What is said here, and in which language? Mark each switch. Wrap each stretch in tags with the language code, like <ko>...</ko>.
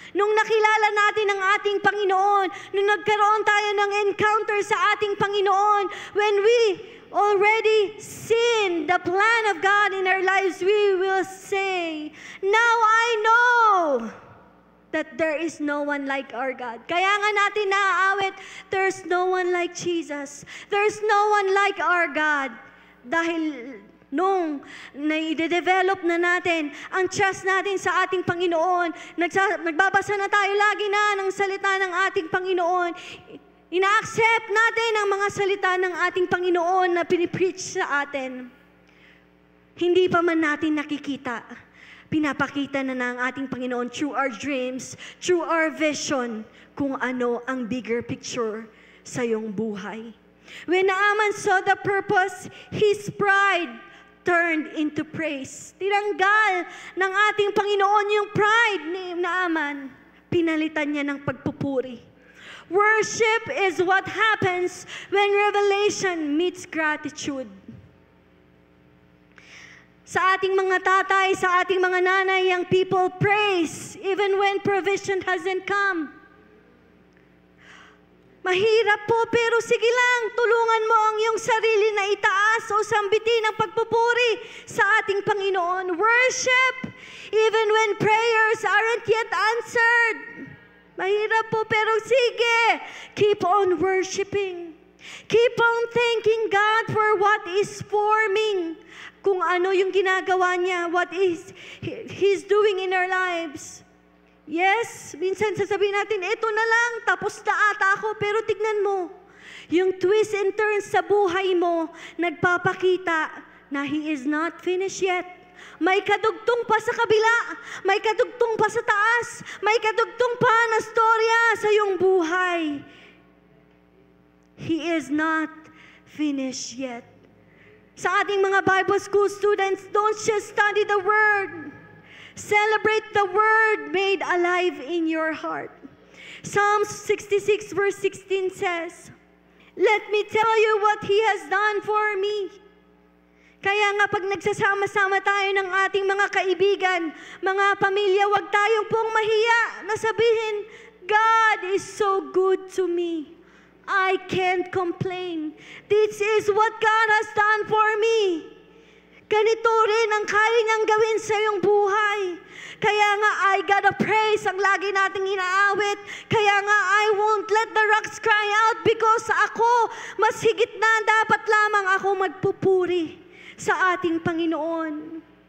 <tl>Nung nakilala natin ang ating Panginoon,</tl> <en>nung nagkaroon tayo ng encounter sa ating Panginoon, when we already seen the plan of God in our lives, we will say, now I know that there is no one like our God.</en> <tl>Kaya nga natin naaawit,</tl> <en>there's no one like Jesus. There's no one like our God.</en> <tl>Dahil nung na-develop na natin ang trust natin sa ating Panginoon, nagbabasa na tayo lagi na ng salita ng ating Panginoon, ina-accept natin ang mga salita ng ating Panginoon na pinipreach sa atin. Hindi pa man natin nakikita, pinapakita na ng ating Panginoon</tl> <en>through our dreams, through our vision,</en> <tl>kung ano ang bigger picture sa iyong buhay.</tl> <en>When Naaman saw the purpose, his pride turned into praise.</en> <tl>Tinanggal ng ating Panginoon yung pride ni Naaman. Pinalitan niya ng pagpupuri.</tl> <en>Worship is what happens when revelation meets gratitude.</en> <tl>Sa ating mga tatay, sa ating mga nanay,</tl> <en>young people praise even when provision hasn't come.</en> <tl>Mahirap po, pero sige lang, tulungan mo ang iyong sarili na itaas o sambitin ang pagpupuri sa ating Panginoon.</tl> <en>Worship even when prayers aren't yet answered.</en> <tl>Mahirap po, pero sige,</tl> <en>keep on worshiping. Keep on thanking God for what is forming.</en> <tl>Kung ano yung ginagawa niya,</tl> <en>what is He's doing in our lives.</en> <tl>Yes, minsan sasabihin natin, ito na lang, tapos na ata ako, pero tignan mo, yung twist and turns sa buhay mo, nagpapakita na</tl> <en>He is not finished yet.</en> <tl>May kadugtong pa sa kabila, may kadugtong pa sa taas, may kadugtong pa na storya sa iyong buhay.</tl> <en>He is not finished yet.</en> <tl>Sa ating mga</tl> <en>Bible school students, don't just study the Word. Celebrate the Word made alive in your heart. Psalms 66 verse 16 says, let me tell you what He has done for me.</en> <tl>Kaya nga pag nagsasama-sama tayo ng ating mga kaibigan, mga pamilya, wag tayong pong mahiya na sabihin,</tl> <en>God is so good to me. I can't complain. This is what God has done for me.</en> <tl>Ganito rin ang kaya niyang gawin sa iyong buhay. Kaya nga,</tl> <en>I gotta praise</en> <tl>ang lagi nating inaawit. Kaya nga,</tl> <en>I won't let the rocks cry out because</en> <tl>ako, mas higit na dapat lamang ako magpupuri sa ating Panginoon.</tl>